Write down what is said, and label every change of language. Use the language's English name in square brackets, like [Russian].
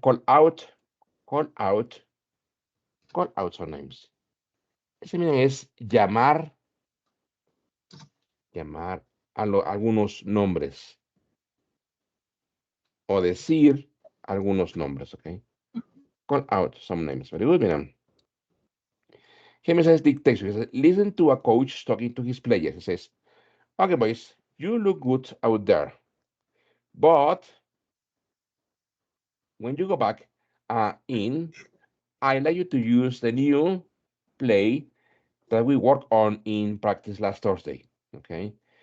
[English] Call out, call out some names. [Spanish] Ese, miren, es llamar a algunos nombres. O decir algunos nombres, ¿ok? [English] Call out some names. Very good, [Spanish] miren. [English] Here says dictation. He says, listen to a coach talking to his players. He says, okay, boys, you look good out there. But when you go back in, I'd like you to use the new play that we worked on in practice last Thursday. Okay.